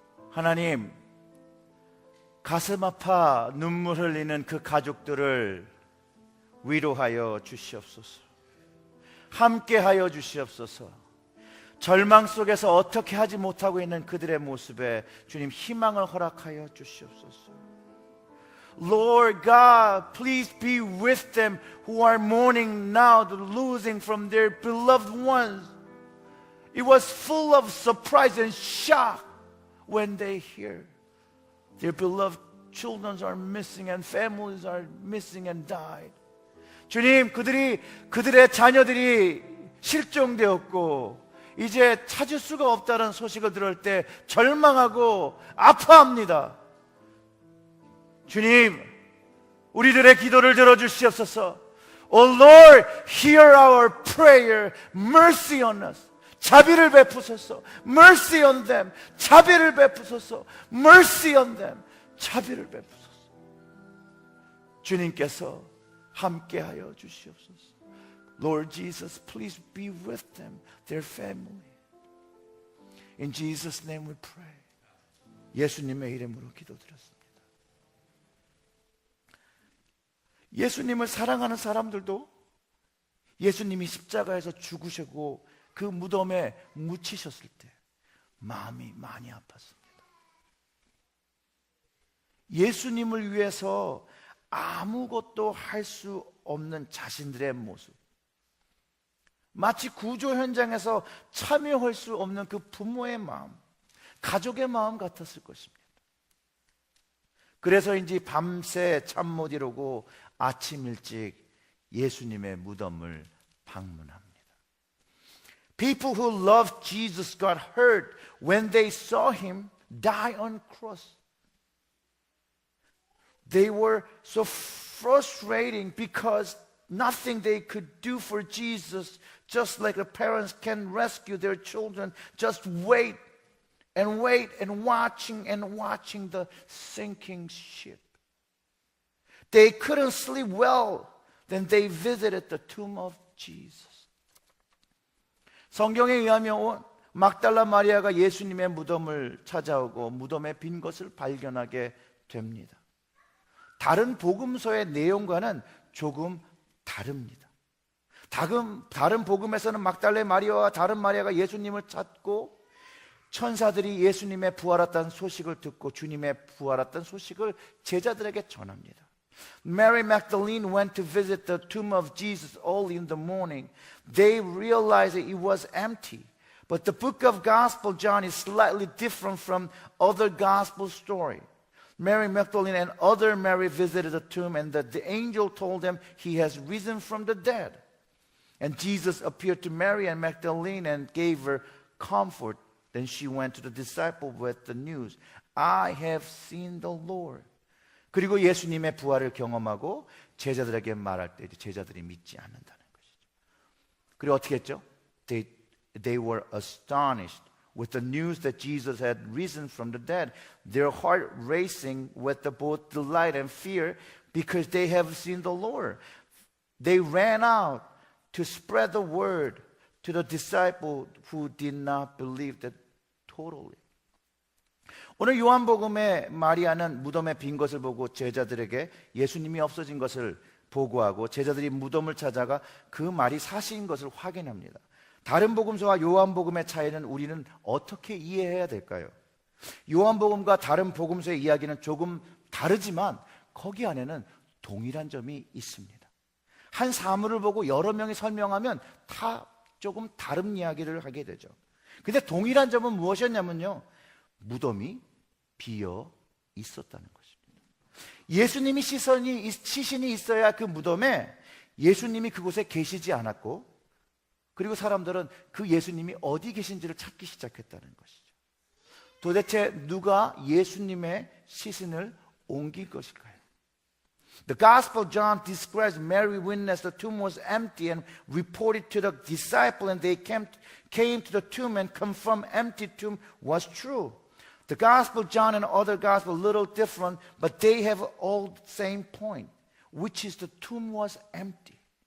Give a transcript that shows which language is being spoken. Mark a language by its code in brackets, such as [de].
[ko] 하나님, 가슴 아파 눈물 흘리는 그 가족들을 위로하여 주시옵소서. 함께하여 주시옵소서. 절망 속에서 어떻게 하지 못하고 있는 그들의 모습에 주님 희망을 허락하여 주시옵소서. [en] Lord God, please be with them who are mourning now the losing from their beloved ones. It was full of surprise and shock when they hear their beloved children are missing and families are missing and died. [ko] 주님, 그들의 자녀들이 실종되었고 이제 찾을 수가 없다는 소식을 들을 때 절망하고 아파합니다. 주님, 우리들의 기도를 들어주시옵소서. [en] Oh Lord, hear our prayer. Mercy on us. [ko] 자비를 베푸소서. [en] Mercy on them. [ko] 자비를 베푸소서. [en] Mercy on them. [ko] 자비를 베푸소서. 주님께서 함께하여 주시옵소서. [en] Lord Jesus, please be with them, their family. In Jesus' name we pray. [ko] 예수님의 이름으로 기도드렸습니다. 예수님을 사랑하는 사람들도 예수님이 십자가에서 죽으시고 그 무덤에 묻히셨을 때 마음이 많이 아팠습니다. 예수님을 위해서 아무것도 할 수 없는 자신들의 모습, 마치 구조 현장에서 참여할 수 없는 그 부모의 마음, 가족의 마음 같았을 것입니다. 그래서인지 밤새 잠 못 이루고 아침 일찍 예수님의 무덤을 방문합니다. [en] People who loved Jesus got hurt when they saw him die on cross. They were so frustrating because nothing they could do for Jesus, just like the parents can rescue their children. Just wait and watching the sinking ship. They couldn't sleep well. Then they visited the tomb of Jesus. [ko] 성경에 의하면 막달라 마리아가 예수님의 무덤을 찾아오고 무덤에 빈 것을 발견하게 됩니다. 다른 복음서의 내용과는 조금 다릅니다. 다른 복음에서는 막달라 마리아와 다른 마리아가 예수님을 찾고 천사들이 예수님의 부활했다는 소식을 듣고 주님의 부활했다는 소식을 제자들에게 전합니다. [en] Mary Magdalene went to visit the tomb of Jesus early in the morning. They realized that it was empty. But the book of Gospel John is slightly different from other gospel stories. Mary Magdalene and other Mary visited the tomb, and the angel told them he has risen from the dead. And Jesus appeared to Mary and Magdalene and gave her comfort. Then she went to the disciple with the news, I have seen the Lord. [ko] 그리고 예수님의 부활을 경험하고 제자들에게 말할 때 제자들이 믿지 않는다는 것이죠. 그리고 어떻게 했죠? [en] They were astonished with the news that Jesus had risen from the dead, their heart racing with both delight and fear because they have seen the Lord. They ran out to spread the word to the disciples who did not believe that totally. [ko] 오늘 요한복음의 마리아는 무덤에 빈 것을 보고 제자들에게 예수님이 없어진 것을 보고하고 제자들이 무덤을 찾아가 그 말이 사실인 것을 확인합니다. 다른 복음서와 요한복음의 차이는 우리는 어떻게 이해해야 될까요? 요한복음과 다른 복음서의 이야기는 조금 다르지만 거기 안에는 동일한 점이 있습니다. 한 사물을 보고 여러 명이 설명하면 다 조금 다른 이야기를 하게 되죠. 근데 동일한 점은 무엇이었냐면요, 무덤이 비어 있었다는 것입니다. 예수님이 시신이 있어야 그 무덤에 예수님이 그곳에 계시지 않았고, 그리고 사람들은 그 예수님이 어디 계신지를 찾기 시작했다는 것이죠. 도대체 누가 예수님의 시신을 옮길 것일까요? [en] The Gospel John describes Mary witnessed the tomb was empty and reported to the disciple, and they came to the tomb and confirmed empty tomb was true. The Gospel John and other Gospel a little different, but they have all the same point, which is the tomb was empty.